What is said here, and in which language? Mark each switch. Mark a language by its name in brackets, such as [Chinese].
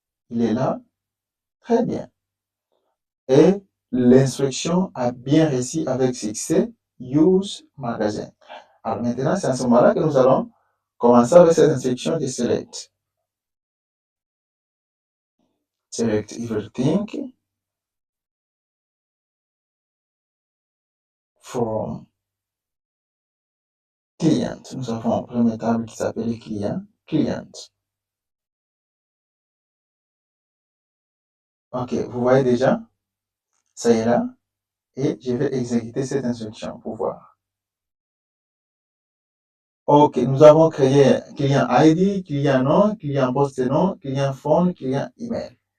[French] Il est là, très bien. Et l'instruction a bien réussi avec succès, use magasin. Alors maintenant, c'est à ce moment-là que nous allons commencer avec cette instruction de select. [English] Select everything from client. [French] Nous avons une première table qui s'appelle client. Ok, vous voyez déjà, ça y est là. Et je vais exécuter cette instruction pour voir. Ok, nous avons créé client ID, client nom, client poste nom, client phone, client email.